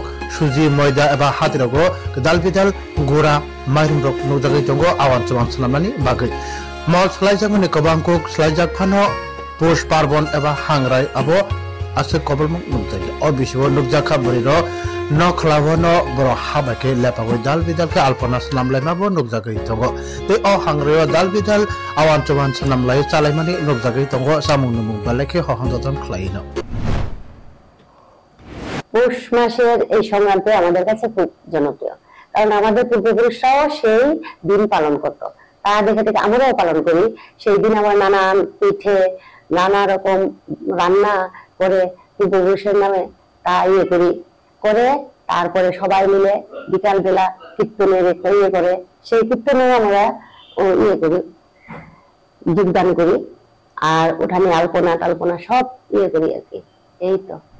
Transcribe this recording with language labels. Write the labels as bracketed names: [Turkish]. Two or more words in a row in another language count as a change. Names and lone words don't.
[Kok Borok] suji moida eba hatirogo dalbidal gura mairum rok nukjagai tongo awanchwa senamani bagai mol jakmani kobangko slajak phano [Bangla] push parbon [Kok Borok] eba hangrai abo ase kobalmung nukjagi o bisibo nukjakha buriro Nokhlawono bro habake lepagoi dalbidal ke alpona snamlaima bo nukjagai tongo te o hangreyo dalbidal awanchwan snamlai chalaimani nukjagai tongo samung numung baleke hohandoton khlaino [Bangla] পৌষ মাসের এই সংক্রান্তি আমাদের কাছে খুব জনপ্রিয় কারণ আমাদের পূর্বপুরুষরাও সেই দিন পালন করত তা দেখে থেকে আমরাও পালন করি সেই দিন আমরা নানান পিঠে নানা রকম রান্না করে পূর্বপুরুষের নামে তা করি করে তারপরে সবাই মিলে বিকাল বেলা কীর্তনের করে সেই কীর্তনে আমরা করি যোগদান করি আর ওখানে আলপনা টালপনা সব করি আর কি এই তো